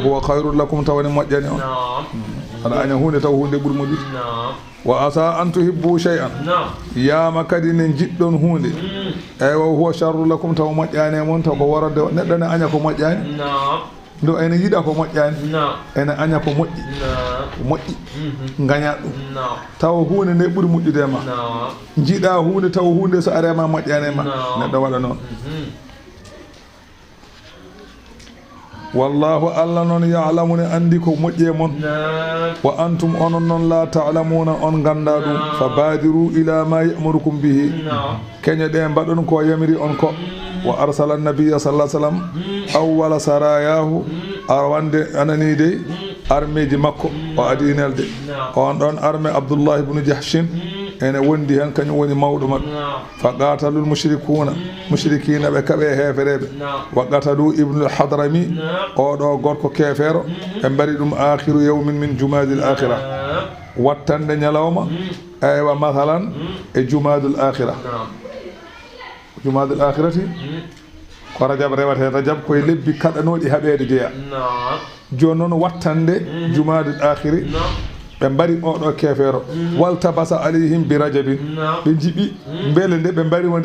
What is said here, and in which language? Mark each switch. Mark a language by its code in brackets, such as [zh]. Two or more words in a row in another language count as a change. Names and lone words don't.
[ar] هو خير لكم [ff] tawani moƴƴani on aɗa aña hunde taw hunde ɓuuri moƴƴude [ar] وعسى أن تحبوا شيئا [ff] yama kadi ne jiɗɗon hunde eywa [ar] هو شر لكم [ff] taw moƴƴani e mon taw ko worode neɗɗo ne aña ko moƴƴani ndo ene yiɗa ko moƴƴani ene aña ko moƴƴi ko moƴƴi gaña ɗum taw hunde nde ɓuuri moƴƴude ma jiiɗa hunde taw hunde so arema moƴƴani ma neɗɗo waɗa noon wallahu allah noon ya'lamune andi ko moƴƴi e mon [ar] وأنتم [ff] onon noon [ar] لا تعلمون [ff] on ganda ɗum [ar] فبادروا إلى ما يأمركم به [ff] keñe ɗe mbaɗon ko yamiri on ko [ar] وأرسل النبي صلى الله عليه وسلم أول سراياه [ff] arwande anani de armeji makko o adinelde on ɗon arme abdullah ibn jahshin ene wondi hen kañum woni mawɗo maɓɓe [ar] فقتل المشركين [ff] ɓe kaɓe hefereɓe [ar] وقتلوا [ff] ibnu al-hadrami oɗo gorko kefero ɓe mbari ɗum [ar] آخر يوم من جمادى الآخرة [ff] wattande ñalawma eywa masalan e jumadul akhira jumadul akhirati ko rajab rewate rajab koye lebbi kaɗanoɗi haɓede jeeya joni noon wattande jumadul akhiri ɓe mbari oɗo kefero [ar] والتبس عليهم برجب [ff] ɓe jiiɓi beele nde ɓe mbarimo